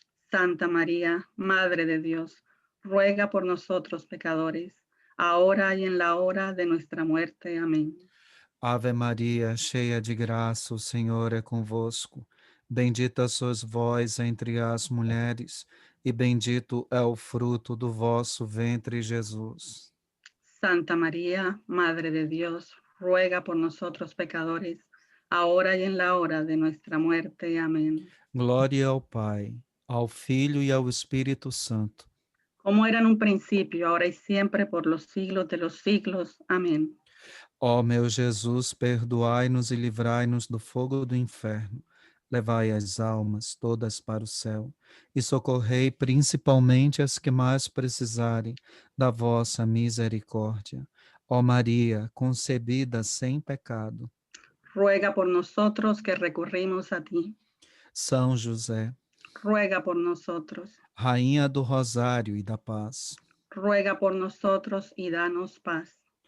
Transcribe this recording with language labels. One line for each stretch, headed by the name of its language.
Spanish: Santa María, Madre de Dios, ruega por nosotros pecadores, ahora y en la hora de nuestra muerte. Amén.
Portuguese: Ave Maria, cheia de graça, o Senhor é convosco. Bendita sois vós entre as mulheres, e bendito é o fruto do vosso ventre, Jesus.
Spanish: Santa María, Madre de Dios, ruega por nosotros pecadores, ahora y en la hora de nuestra muerte. Amén.
Portuguese: Glória ao Pai, ao Filho e ao Espírito Santo.
Spanish: Como era en un principio, ahora y siempre, por los siglos de los siglos. Amén.
Portuguese: Ó meu Jesus, perdoai-nos e livrai-nos do fogo do inferno. Levai as almas todas para o céu e socorrei principalmente as que mais precisarem da vossa misericórdia. Ó Maria, concebida sem pecado.
Spanish: Ruega por nosotros que recurrimos a ti.
Portuguese: São José,
Spanish: Ruega por nosotros.
Portuguese: Rainha do Rosário e da Paz.
Spanish: Ruega por nosotros y danos paz.